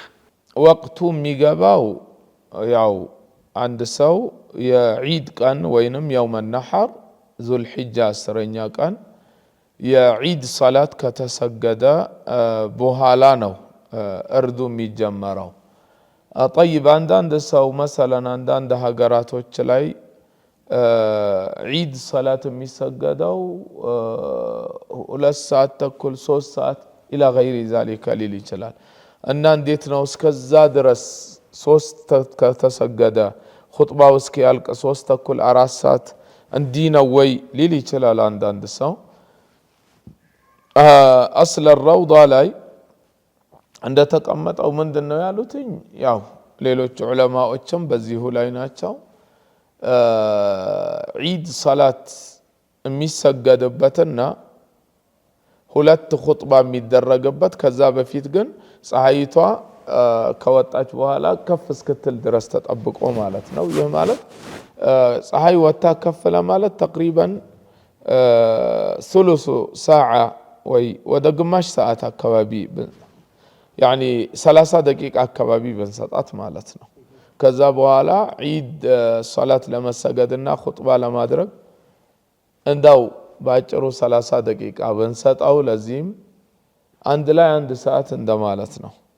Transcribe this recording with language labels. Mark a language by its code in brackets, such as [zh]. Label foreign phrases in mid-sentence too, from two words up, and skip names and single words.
[am] ወቅቱ የሚገባው ያው አንድ ሰው የዒድ ቀን ወይንም የውመ ነሐር ዙል ሒጃ 10ኛ ቀን የዒድ ሰላት ከተሰገደ በኋላ ነው እርዱ የሚጀመረው طيب አንዳንድ ሰው مثلا አንዳንድ ሀገራቶች ላይ ዒድ ሰላት የሚሰገደው 2 ሰዓት ተኩል 3 ሰዓት [ar] الى غير ذلك [am] ሊል ይችላል እና እንዴት ነው እስከዛ ድረስ 3 ከተሰገደ ኹጥባው እስኪያልቅ 3 ተኩል 4 ሰዓት እንዲህ ነው ወይ ሊል ይችላል አንዳንድ ሰው አስለ الروضة ላይ እንደተቀመጠው ምንድነው ያሉትኝ ያው ሌሎች ዑለማዎችም በዚሁ ላይ ናቸው ዒድ ሰላት የሚሰገድበትና 2 ኹጥባ የሚደረግበት ከዛ በፊት ግን ፀሐይቷ ከወጣች በኋላ ከፍ እስክትል ድረስ ተጠብቆ ማለት ነው ይህ ማለት ፀሐይ ወጣ ከፍ ለማለት ተقريبا [ar] ثلث ساعه [am] ወይ ወደ ግማሽ ሰዓት አካባቢ يعني 30 ደቂቃ አካባቢ በንሰጣት ማለት ነው ከዛ በኋላ ዒድ ሶላት ለመሰገድና ኹጥባ ለማድረግ እንዳው ባጭሩ 30 ደቂቃ በንሰጣው ለዚህም አንድ ላይ 1 ሰዓት እንደማለት ነው